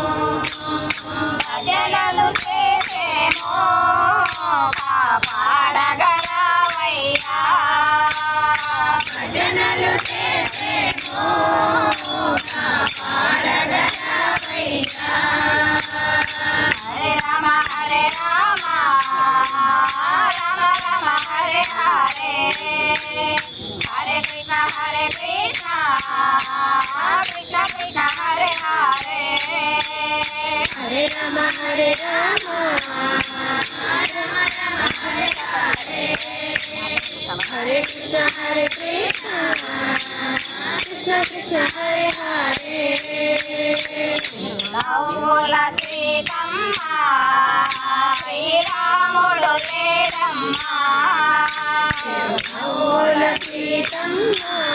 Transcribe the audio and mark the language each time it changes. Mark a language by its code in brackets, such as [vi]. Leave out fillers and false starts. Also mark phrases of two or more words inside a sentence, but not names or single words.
[te] భజనలు చేసేమో కాపాడగలవయ్యా భజనలు చేసేమో కాపాడగలవయ్యా [sa] హరే రామ హరే రామ రామ రామ హరే హరే హరే కృష్ణ కృష్ణ కృష్ణ హరే హరే హరే రామ హరే రామ రామ రామ హరే హరే హరే కృష్ణ కృష్ణ కృష్ణ కృష్ణ హరే హరే [te] నవ్వుల సీతమ్మ శ్రీరాముడు లేడమ్మ నవ్వుల సీతమ్మ